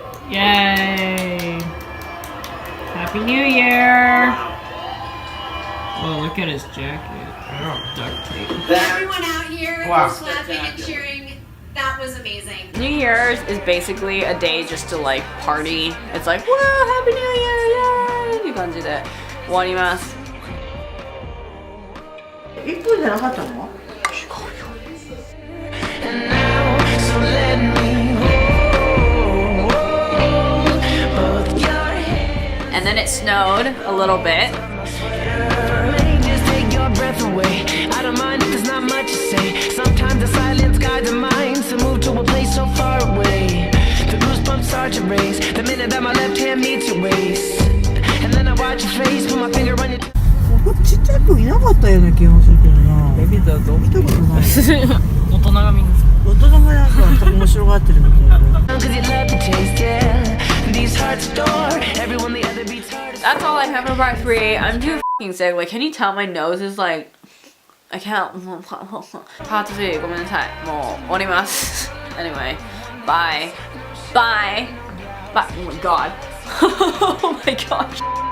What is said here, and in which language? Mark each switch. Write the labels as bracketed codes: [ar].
[en] Yay! Happy New Year! Oh, look at his jacket. Duct tape. Everyone out here Wow. was clapping and cheering. That was amazing. New Year's is basically a day just to like party. It's like, whoa, Happy New Year! Yay! [ja] っていう感じで終わります。 1分じゃなかったの？ [en] And then it snowed a little bit. Just take your breath away. I don't mind if there's not much to say. Sometimes the silence guides the mind to move to a place so far away. The goosebumps start to raise the minute that my left hand meets your waist. And then I watch your face, put my finger on your. [ja] ちっちゃい子いなかったような気がするけどな。エビだと見たことない。大人が見る。大人がなんか面白がってるみたいな。 [en] Cause you love to taste, yeah. These hearts adore everyone the other beats hard. That's all I have for part 3. I'm too f***ing sick. Like, can you tell my nose is like, I can't. [ja] Part 3, ごめんなさい。もう終わります。 [en] Anyway, bye. Bye. Bye. Oh my god. Oh my gosh.